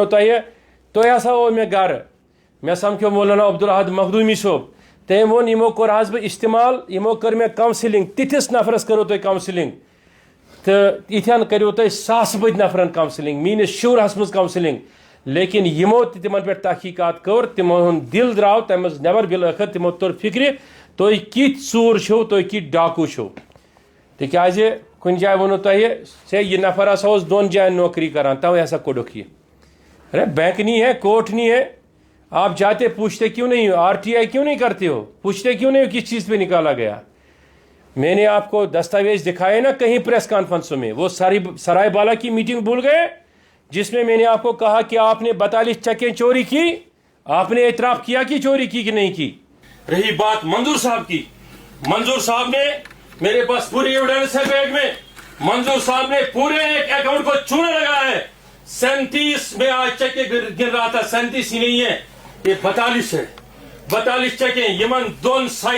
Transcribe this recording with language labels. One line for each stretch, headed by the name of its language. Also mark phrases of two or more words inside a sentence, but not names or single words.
Kashmiri: تۄہہِ ہسا اوٚو مےٚ گرٕ مےٚ سمکھیو مولانا عبدالاحد مخدوٗمی صٲب تٔمۍ ووٚن یِمو کوٚر حظ بہٕ استعمال یِمو کٔر مےٚ کاونسلنگ تِتھِس نفرس کٔرو تۄہہِ کاونسلنگ تہٕ یِتھٮ۪ن کٔرِو تۄہہِ ساسہٕ بٔدۍ نفرن کاونسلنگ میٲنِس شُرہس منٛز کاونسلنگ لیکن یِمو تہِ تِمن پٮ۪ٹھ تحقیٖقات کٔر تِمو ہُنٛد دِل درٛاو تَمہِ منٛز نٮ۪بر بِلٲخٕر تِمو توٚر فِکرِ تُہۍ کِتھۍ ژوٗر چھِو تُہۍ کِتھۍ ڈاکوٗ چھِو تِکیٛازِ کُنہِ جایہِ ووٚنوٕ تۄہہِ ہے یہِ نفر ہسا اوس 2 جاین نوکری کران توے ہسا کوٚڑُکھ یہِ ارے
Urdu: بینک نہیں ہے کوर्ट نہیں ہے آپ جاتے پوچھتے کیوں نہیں ہو RTI کیوں نہیں کرتے ہو پوچھتے کیوں نہیں ہو کس چیز پہ نکالا گیا میں نے آپ کو دستاویز دکھائے نا کہیں پریس کانفرنسوں میں وہ سرائے بالا کی میٹنگ بھول گئے جس میں نے آپ کو کہا کہ آپ نے 42 چیکیں چوری کی آپ نے اعتراف کیا کہ چوری کی کہ نہیں کی رہی بات منظور صاحب کی منظور صاحب نے میرے پاس پوری ایویڈنس ہے بیگ میں منظور صاحب نے پورے ایک اکاؤنٹ کو چونا لگایا ہے 37 میں آج چیکیں گر رہا تھا 37 ہی نہیں ہے یہ 42 ہے 42 چیکیں
Kashmiri: یمن دون